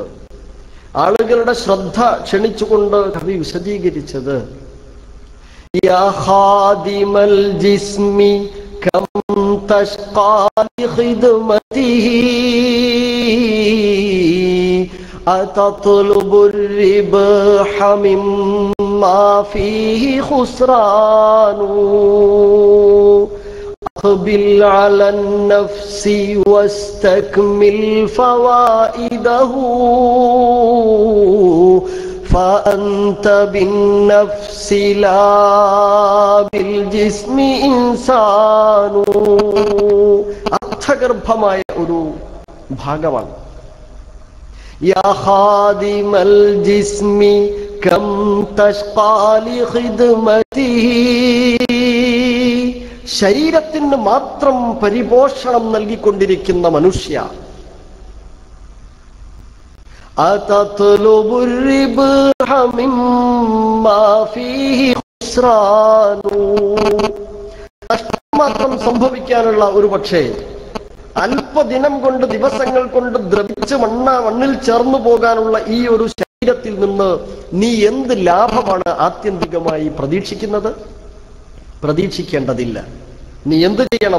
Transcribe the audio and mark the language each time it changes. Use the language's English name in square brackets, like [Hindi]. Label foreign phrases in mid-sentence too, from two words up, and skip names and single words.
[Malayalam] ആളുകളുടെ ശ്രദ്ധ ക്ഷണിച്ചുകൊണ്ട് കവി വിശദീകരിച്ചത്, [Arabic] يا خادم الجسم كم تشقى لخدمته അതത്ലുബു الربح مما فيه خسران أقبل على النفس واستكمل فوائده فأنت بالنفس لا بالجسم إنسان. [Malayalam] അർത്ഥഗർഭമായ ഒരു ഭാഗമാണ്. [Arabic] يا خادم الجسم كم تشقى لخدمته, [Malayalam] ശരീരത്തിന് മാത്രം പരിപോഷണം നൽകിക്കൊണ്ടിരിക്കുന്ന മനുഷ്യ, [Arabic] അതത്ലുബു الربح مما فيه خسران, [Malayalam] നഷ്ടം മാത്രം സംഭവിക്കാനുള്ള ഒരു പക്ഷേ അല്പദിനം കൊണ്ട്, ദിവസങ്ങൾ കൊണ്ട് ദ്രവിച്ച് മണ്ണിൽ ചേർന്നു പോകാനുള്ള ഈ ഒരു ശരീരത്തിൽ നിന്ന് നീ എന്ത് ലാഭമാണ് ആത്യന്തികമായി പ്രതീക്ഷിക്കുന്നത്? പ്രതീക്ഷിക്കേണ്ടതില്ല. നീ എന്ത് ചെയ്യണം?